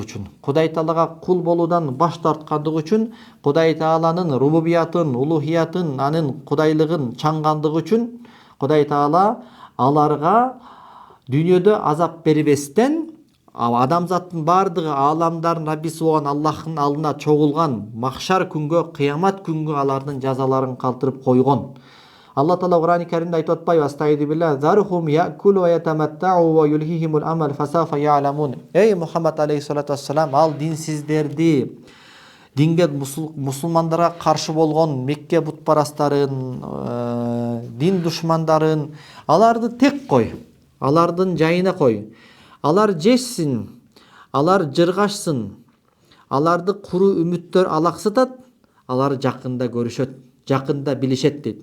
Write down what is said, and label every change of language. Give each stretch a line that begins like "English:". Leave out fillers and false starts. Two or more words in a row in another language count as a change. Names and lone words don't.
Kyrgyz: үчүн, Кудай Таалага кул болуудан баш тарткандыгы үчүн, Кудай Тааланын рубубиятын, улухиятын, анын кудайлыгын чаңгандыгы үчүн Кудай Таала аларга дүйнөдө азап бербестен, адамзаттын бардыгы ааламдардын Раббиси болгон Аллахтын алдына чогулган махшар күнгө, кыямат күнгө алардын жазаларын калтырып койгон. Алла Таала Кур'ан-ы Каримде айтып атпайбы?
Arabic: أستغفر بالله، ذرهم يأكلوا ويتمتعوا ويلههم الأمل فسوف يعلمون.
Kyrgyz: Эй Мухаммад
Arabic: عليه الصلاة والسلام,
Kyrgyz: ал динсиздерди, динге мусулмандарга каршы болгон Мекке бутпарастарын, дин душмандарын, аларды тек кой, алардын жайына кой. Алар жешсин, алар жыргашсын, аларды куру үмүттөр алаксытат, алар жакында көрүшөт, жакында билишет дейт.